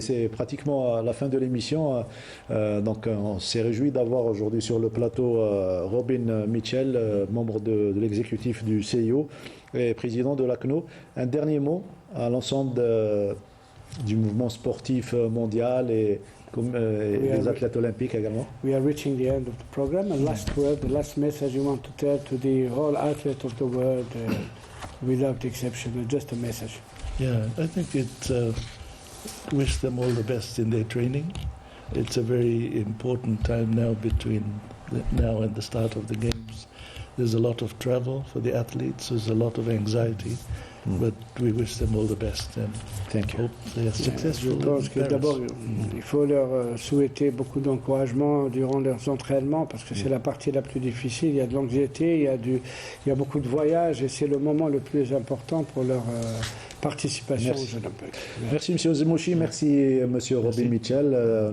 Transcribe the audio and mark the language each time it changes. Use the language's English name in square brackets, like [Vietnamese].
[French] C'est pratiquement à la fin de l'émission. Donc on s'est réjoui d'avoir aujourd'hui sur le plateau Robin Mitchell, membre de l'exécutif du CIO et président de l'ACNO. Un dernier mot à l'ensemble du mouvement sportif mondial et les athlètes olympiques également. [English] We are reaching the end of the program. And last word, the last message you want to tell to the whole athletes of the world, without exception, just a message. Yeah, I think wish them all the best in their training. It's a very important time now between now and the start of the games. There's a lot of travel for the athletes. There's a lot of anxiety. But we wish them all the best and hope they are successful. [French] Je pense que d'abord, il faut leur souhaiter beaucoup d'encouragement durant leurs entraînements parce que c'est la partie la plus difficile. Il y a de l'anxiété, il y a beaucoup de voyages et c'est le moment le plus important pour leur participation aux Jeux olympiques. Merci M. Zemouchi, merci M. Robin Mitchell.